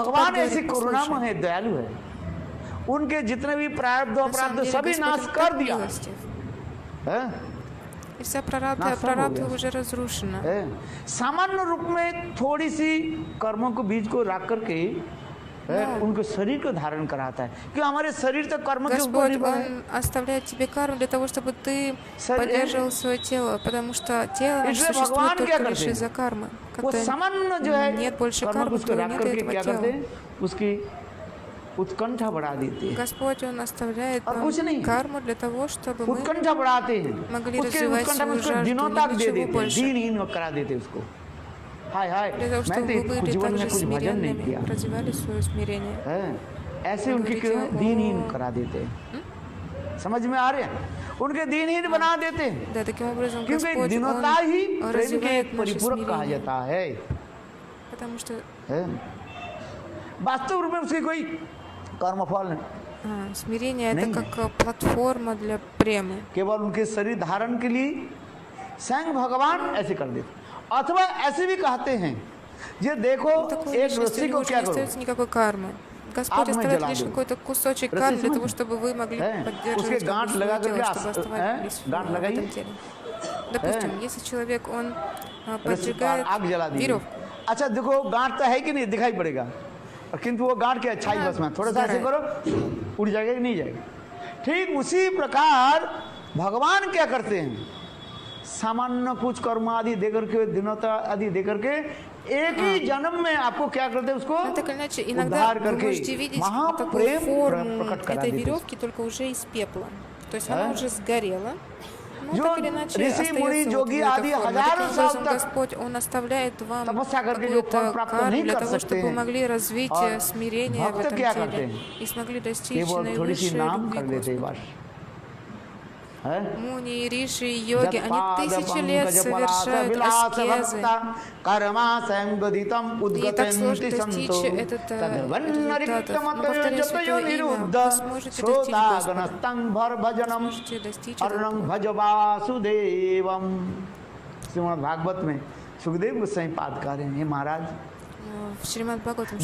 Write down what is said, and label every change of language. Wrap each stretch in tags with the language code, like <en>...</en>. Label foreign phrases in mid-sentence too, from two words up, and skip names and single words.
<hi>भगवान</hi> <ru>так</ru> <hi>ऐसी</hi> <ru>говорит,</ru> <hi>करुणामय</hi> <ru>послушай.</ru> <hi>है, दयालु है, उनके जितने भी प्रारब्ध</hi> <ru>На самом</ru> <hi>अपराध</hi> <ru>деле</ru> <hi>सभी नाश</hi> <ru>Господь</ru> <hi>कर</hi> <ru>так</ru> <hi>दिया,</hi> <ru>милостив.</ru> <hi>है?</hi> <ru>И вся прарабдха</ru> <hi>नाश सब हो गया।</hi> <ru>уже разрушена.</ru> <hi>है? सामान्य रूप में थोड़ी सी कर्मों को बीज को रख करके उनको शरीर को धारण कराता है कि हमारे शरीर तक कर्म के ऊपर</hi> <ru>Господь,</ru> <hi>निर्भर है।</hi> <ru>Он оставляет тебе карму для того, чтобы ты поддерживал свое тело, потому что тело наше</ru> <hi>इसलिए</hi> <ru>существует</ru> <hi>भगवान क्या</hi> <ru>только лишь</ru> <hi>करते</hi> <ru>из-за</ru> <hi>हैं?</hi> <ru>кармы.</ru> <hi>वो</hi> <ru>Когда</ru> <hi>सामान्य जो है</hi> <ru>нет больше</ru> <hi>कर्म को</hi> <ru>кармы,</ru> <hi>उसको</hi> <ru>то</ru> <hi>रख</hi> <ru>нет</ru> <hi>करके</hi> <ru>этого</ru> <hi>क्या करते</hi> <ru>тела.</ru> <hi>हैं, उसकी उत्कंठा बढ़ा देते हैं।</hi> <ru>Господь, Он оставляет</ru> <hi>और</hi> <ru>нам</ru> <hi>कुछ नहीं।</hi> <ru>карму для того, чтобы мы</ru> <hi>उत्कंठा बढ़ाते हैं,</hi> <ru>могли</ru> <hi>उसके</hi> <ru>развивать</ru> <hi>उत्कंठा में</hi> <ru>свою</ru> <hi>उसको</hi> <ru>жажду,</ru> <hi>दिनों</hi> <ru>ни</ru> <hi>तक</hi> <ru>для</ru> <hi>दे</hi> <ru>чего</ru> <hi>देते हैं,</hi> <ru>больше.</ru> <hi>दीनहीन करा देते हैं उसको। हाय हाय,</hi> <ru>Для того,</ru> <hi>मैं</hi> <ru>чтобы</ru> <hi>तो</hi> <ru>вы были</ru> <hi>जीवन में</hi> <ru>также</ru> <hi>कुछ भजन नहीं किया</hi> <ru>смиренными, развивали свое смирение.</ru> <hi>है, ऐसे और उनकी</hi> <ru>говорите,</ru> <hi>दीनहीन ओ- करा देते हैं। समझ में आ रहे हैं? उनके दीनहीन बना देते हैं,</hi> <ru>Да, таким образом</ru> <hi>क्योंकि</hi> <ru>Господь, Он</ru> <hi>दीनता ही प्रेम के</hi> <ru>развивает</ru> <hi>एक</hi> <ru>наше</ru> <hi>परिपूरक कहा</hi> <ru>смирение.</ru> <hi>जाता है।</hi> <ru>Потому что</ru> <hi>वास्तव रूप में उसकी कोई कर्मफल नहीं,</hi> <ru>смирение</ru> <hi>नहीं</hi> <ru>это как платформа для премы.</ru> <hi>केवल उनके शरीर धारण के लिए स्वयं भगवान ऐसे कर देते, अथवा ऐसे भी कहते हैं, ये देखो</hi> <ru>Такое</ru> <hi>एक</hi> <ru>лишь, если</ru> <hi>रस्सी को</hi> <ru>уже</ru> <hi>क्या</hi> <ru>не</ru> <hi>करो,</hi> <ru>остается никакой кармы. Господь</ru> <hi>आग में</hi> <ru>оставляет</ru> <hi>जला</hi> <ru>лишь</ru> <hi>दो।</hi> <ru>какой-то кусочек</ru> <hi>रस्सी</hi> <ru>кармы для</ru> <hi>समझ?</hi> <ru>того, чтобы вы могли</ru> <hi>हैं? उसके</hi> <ru>поддерживать как</ru> <hi>गांठ</hi> <ru>бы</ru> <hi>लगा</hi> <ru>свое</ru> <hi>करके</hi> <ru>тело, чтобы оставались</ru> <hi>गांठ</hi> <ru>в</ru> <hi>लगाइए।</hi> <ru>этом теле. Допустим, если человек, он</ru> <hi>रस्सी पर</hi> <ru>поджигает</ru> <hi>आग जला दी।</hi> <ru>веревку,</ru> <hi>अच्छा देखो गांठ तो है कि नहीं दिखाई पड़ेगा, और किंतु वो गांठ के अच्छाई बस में थोड़ा सा ऐसे करो उड़ जाएगा कि नहीं जाएगा। ठीक उसी प्रकार भगवान क्या करते हैं, सामान्य कुछ कर्म आदि देकर के, दिनता आदि देकर के एक ही जन्म में आपको क्या करते हैं, उसको</hi> <ru>но так или иначе, иногда</ru> <hi>उद्धार</hi> <ru>вы</ru> <hi>करके</hi> <ru>можете видеть такую</ru> <hi>महाप्रेम</hi> <ru>форму</ru> <hi>प्रकट करा</hi> <ru>этой</ru> <hi>देते हैं।</hi> <ru>веревки, только уже из пепла. То есть она уже сгорела. Но</ru> <hi>जो</hi> <ru>так или иначе</ru> <hi>ऋषि, मुनि,</hi> <ru>остается вот в</ru> <hi>जोगी</hi> <ru>этой</ru> <hi>आदि</hi> <ru>форме.</ru> <hi>हजारों</hi> <ru>Таким</ru> <hi>साल</hi> <ru>образом,</ru> <hi>तक</hi> <ru>Господь, Он оставляет вам</ru> <hi>तपस्या करके जो फल</hi> <ru>какую-то</ru> <hi>प्राप्त</hi> <ru>карму</ru> <hi>नहीं</hi> <ru>для</ru> <hi>कर</hi> <ru>того,</ru> <hi>सकते</hi> <ru>чтобы вы</ru> <hi>हैं,</hi> <ru>могли развить</ru> <hi>और</hi> <ru>смирение в</ru> <hi>भक्त</hi> <ru>этом</ru> <hi>क्या करते</hi> <ru>теле</ru> <hi>हैं,</hi> <ru>и смогли достичь</ru> <hi>केवल थोड़ी सी</hi> <ru>наивысшей</ru> <hi>नाम</hi> <ru>любви</ru> <hi>कर लेते हैं</hi> <ru>Господа.</ru> <hi>बस, है?</hi> <ru>Муни, риши, йоги, они</ru> <sa>जत्पाद</sa> <ru>тысячи лет</ru> <sa>पंकज पलाश</sa> <ru>совершают</ru> <sa>विलास</sa> <ru>аскезы.</ru> <sa>भक्ता कर्मासंगदितं</sa> <ru>И так</ru> <sa>उद्गतन्ति</sa> <ru>сложно</ru> <sa>सन्तो</sa> <ru>достичь этот</ru> <sa>तद्वन्नरिक्तमतो</sa> <ru>повторяю</ru> <sa>जतयो</sa> <ru>святое имя,</ru> <sa>निरुद्ध</sa> <ru>вы сможете достичь Господа.</ru> <sa>श्रोतागणस्तं भरभजनं</sa> <ru>Сможете достичь</ru> <sa>अर्णं</sa> <ru>этого.</ru> <sa>भज वासुदेवम।</sa> <hi>श्रीमद् भागवत में सुखदेव गोस्वामी पाद कह रहे हैं, हे महाराज</hi> <ru>В Шримад Бхагаватам</ru>